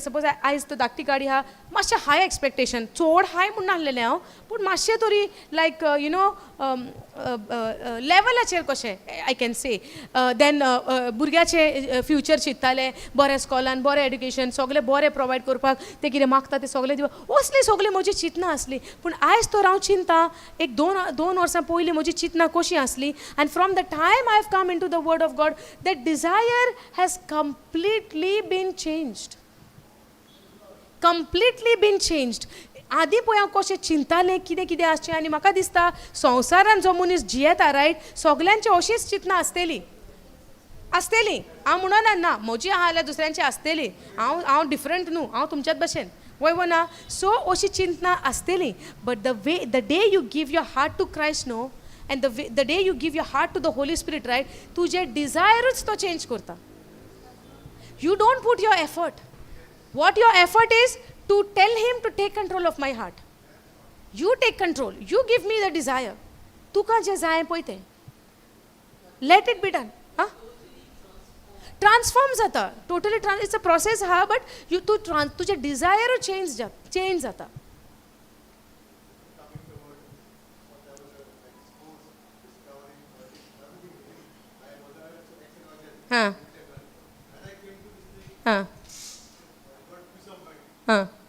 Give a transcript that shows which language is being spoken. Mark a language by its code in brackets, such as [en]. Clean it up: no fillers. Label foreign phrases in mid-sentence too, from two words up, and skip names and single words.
[kok] सपोज आयज तो धाकटी गाडी आहा, मातशें [en] high expectation, [kok] चड हाय म्हणून नासलेलें हांव, पूण मातशें तरी लायक लेवलाचेर कशें [en] I can say. [kok] देन भुरग्याचें फ्युचर चिंत्तालें, बरें स्कॉलान, बरें एड्युकेशन, सगलें बरें प्रोवायड करपाक, ते कितें मागता तें सगलें दिवप, असली सगळीं म्हजी चिंतनां आसलीं. पूण आयज तर हांव चिंतां, एक दोन वर्सां पयलीं म्हजी चिंतनां कशी आसली. [en] आनी from the time I have come into the Word of God, that desire has completely been changed. Completely been changed. [kok] आदीं पळय हांव कशें चिंतालें कितें कितें आसचें, आनी म्हाका दिसता संवसारान जो मनीस जियेता रायट, सगल्यांची अशीच चिंतनां आसतलीं. हांव म्हणना ना म्हजी आहा जाल्यार दुसऱ्यांची आसतली, हांव डिफरंट न्हू, हांव तुमच्याच भशेन वय ना. सो अशी चिंतनां आसतलीं. [en] But the day you give your heart to Christ no, and the day you give your heart to the Holy Spirit right, [kok] तुजे डिझायरूच तो चेंज करता. [en] You don't put your effort. What your effort is to tell him to take control of my heart. You take control. You give me the desire. [kok] तुका जे जाय पळय तें, [en] let it be done. [kok] ट्रान्सफॉर्म जाता टोटली. [en] It's a process [kok] आहा, बट तुजे डिझायर चेंज जाता. हां हां हां.